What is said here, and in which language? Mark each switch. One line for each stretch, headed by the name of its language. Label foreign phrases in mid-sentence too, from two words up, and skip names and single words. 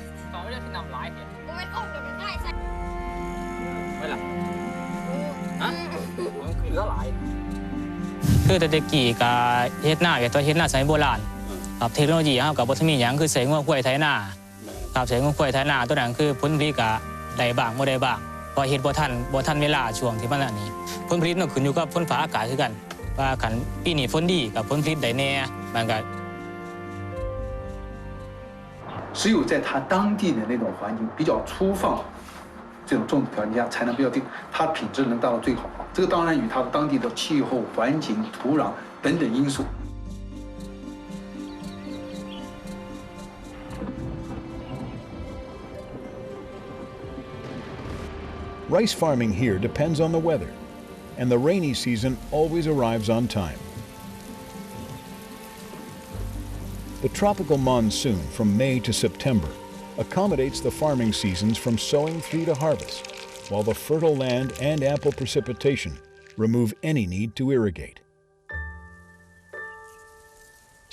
Northeastern Thai: คือแต่เด็กกี่กับเฮ็ดหน้าแบบตัวเฮ็ดหน้าสมัยโบราณครับเทคโนโลยีเฮากับบ่ทันมีหยังคือใส่งัวควายไถนาครับใส่งัวควายไถนาตัวนั้นคือผลผลิตก็ได้บ้างบ่ได้บ้างเพราะเฮ็ดบ่ทันเวลาช่วงที่มันอันนี้ผลผลิตมันขึ้นอยู่กับฝนฟ้าอากาศคือกันว่าคันปีนี้ฝนดีกับผลผลิตได้แน่มันก็
Chinese: 只有在它当地的那种环境比较粗放，这种种植条件下，才能比较定，它品质能达到最好。这个当然与它的当地的气候、环境、土壤等等因素。
English: Rice farming here depends on the weather, and the rainy season always arrives on time. The tropical monsoon from May to September accommodates the farming seasons from sowing through to harvest, while the fertile land and ample precipitation remove any need to irrigate.